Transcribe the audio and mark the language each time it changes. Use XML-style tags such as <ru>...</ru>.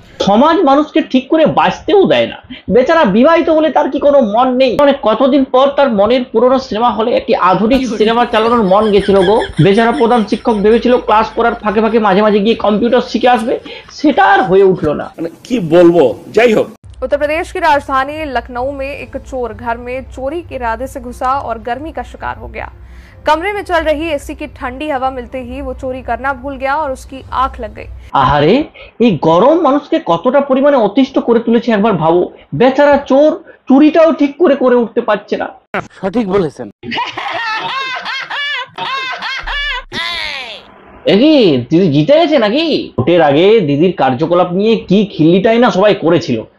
<bn>সমাজ মানুষকে ঠিক করে বাঁচতেও দেয় না, বেচারা বিবাহিত হলে তার কি কোনো মন নেই? মানে কতদিন পর তার মনের পুরনো সিনেমা হলে একটি আধুনিক সিনেমা চালানোর মন গেছিল গো। বেচারা প্রধান শিক্ষক ভেবেছিল ক্লাস করার ফাঁকে ফাঁকে মাঝে মাঝে গিয়ে কম্পিউটার শিখে আসবে, সেটা আর হয়ে উঠলো না। কি বলবো, যাই হোক।</bn> <hi>उत्तर प्रदेश की राजधानी लखनऊ में एक चोर घर में चोरी के इरादे से घुसा और गर्मी का शिकार हो गया। कमरे में चल रही एसी की ठंडी हवा मिलते ही वो चोरी करना भूल गया और उसकी आंख लग गई।</hi> <bn>আহারে, এই গরম মানুষকে কতটা পরিমাণে অতিষ্ঠ করে তুলেছে একবার ভাবো। বেচারা চোর চুরিটাও ঠিক করে করে উঠতে পারছে না। সঠিক বলেছেন। কি দিদি জিতে গেছে নাকি? ভোটের আগে দিদির কার্যকলাপ নিয়ে কি খিল্লিটাই না সবাই করেছিল।</bn>